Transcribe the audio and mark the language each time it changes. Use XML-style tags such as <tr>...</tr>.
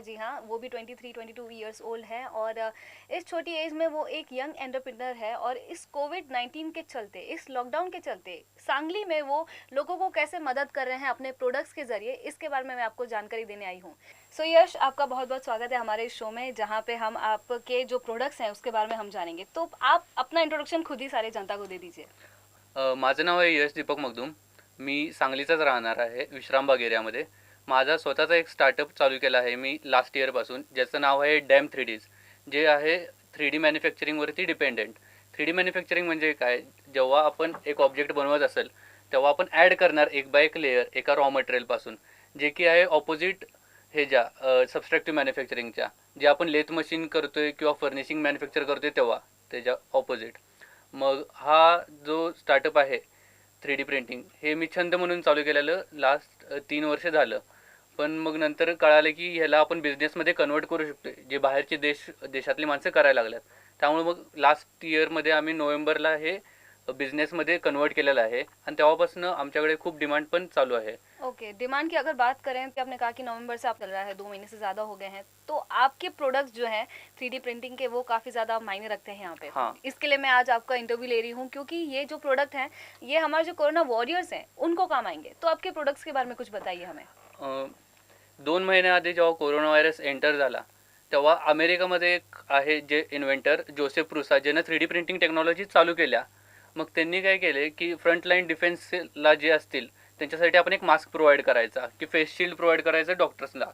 <hi>जी हाँ, वो भी 23-22 ईयर्स ओल्ड है और इस छोटी एज में वो एक यंग एंटरप्रेन्योर है और इस कोविड-19 के चलते, इस लॉकडाउन के चलते सांगली में वो लोगों को कैसे मदद कर रहे हैं अपने प्रोडक्ट्स के जरिए, इसके बारे में मैं आपको जानकारी देने आई हूँ। सो यश, आपका बहुत बहुत स्वागत है हमारे इस शो में, जहाँ पे हम आपके जो प्रोडक्ट्स हैं उसके बारे में हम जानेंगे। तो आप अपना इंट्रोडक्शन खुद ही सारे जनता को दे दीजिए।</hi> <mr>माझं नाव आहे यश दीपक मगदूम. मी सांगलीचाच राहणार आहे, विश्रामबाग एरियामध्ये. माझा स्वतःचा एक स्टार्टअप चालू केला आहे मी लास्ट इयरपासून, ज्याचं नाव आहे डॅम 3Ds, जे आहे 3D मॅन्युफॅक्चरिंगवरती डिपेंडेंट. 3D मॅन्युफॅक्चरिंग म्हणजे काय? जेव्हा आपण एक ऑब्जेक्ट बनवत असेल तेव्हा आपण ॲड करणार एक बाय एक लेयर एका रॉ मटेरियलपासून, जे की आहे ऑपोजिट हे ज्या सबस्ट्रॅक्टिव्ह मॅन्युफॅक्चरिंगच्या, जे आपण लेथ मशीन करतोय किंवा फर्निशिंग मॅन्युफॅक्चर करतोय तेव्हा त्याच्या ऑपोजिट. मग हा जो स्टार्टअप आहे 3D प्रिंटिंग, हे मी छंद म्हणून चालू केलेलं लास्ट 3 वर्ष झालं. पण मग नंतर कळालं की ह्याला आपण बिझनेसमध्ये कन्वर्ट करू शकतो, जे बाहेरचे देशातली माणसं करायला लागल्यात. त्यामुळे मग लास्ट इयरमध्ये आम्ही नोव्हेंबरला हे बिझनेसमध्ये कन्वर्ट केलेलं आहे आणि तेव्हापासून आमच्याकडे खूप डिमांड पण चालू आहे.</mr> <hi>ओके, डिमांड की अगर बात करें कि आपने कहा कि नवंबर से आप चल रहा है, 2 महीने से ज़्यादा हो गए हैं, तो आपके प्रोडक्ट्स जो हैं 3D प्रिंटिंग के, वो काफ़ी ज़्यादा मायने रखते हैं यहाँ पे। हाँ. इसके लिए मैं आज आपका इंटरव्यू ले रही हूँ, क्योंकि ये जो प्रोडक्ट हैं ये हमारे जो कोरोना वॉरियर्स हैं उनको काम आएंगे। तो आपके प्रोडक्ट्स के बारे में कुछ बताइए हमें।</hi> <mr>2 महिन्याआधी जेव्हा कोरोना व्हायरस एंटर झाला, तेव्हा अमेरिकामध्ये एक आहे जे इन्व्हेंटर जोसेफ प्रुसा, ज्यानं 3D प्रिंटिंग टेक्नॉलॉजी चालू केल्या. मग त्यांनी काय केले की फ्रंटलाईन डिफेन्सला जे असतील त्यांच्यासाठी आपण एक मास्क प्रोव्हाइड करायचा, की फेस शिल्ड प्रोव्हाइड करायचं डॉक्टर्सला.</mr>